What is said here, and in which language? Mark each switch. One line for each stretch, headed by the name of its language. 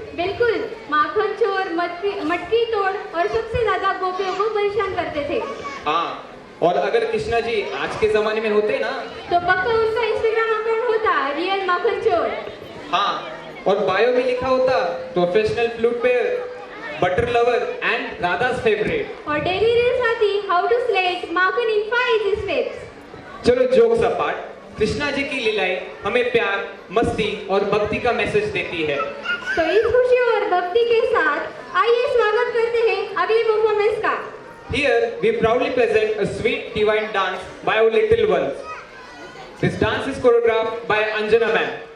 Hindi: बिल्कुल, माखन चोर, मटकी तोड़ और सबसे ज्यादा गोपियों को परेशान करते थे। हाँ, और अगर कृष्णा जी आज के जमाने में होते ना तो पक्का उनका इंस्टाग्राम अकाउंट होता रियल माखन चोर। हाँ, और बायो में लिखा होता
English: Professional flute player, butter lover and Radha's favourite.
Hindi: और डेली रील्स आती
English: How to slate makhan in 5 easy steps।
Hindi: चलो
English: jokes apart,
Hindi: कृष्णा जी की लीलाएं हमें प्यार, मस्ती और भक्ति का मैसेज देती है। तो इस खुशी और भक्ति के साथ आइए स्वागत करते हैं अगले परफॉर्मेंस का।
English: Here we proudly present a sweet divine dance by our little ones. This dance is choreographed by Anjana ma'am.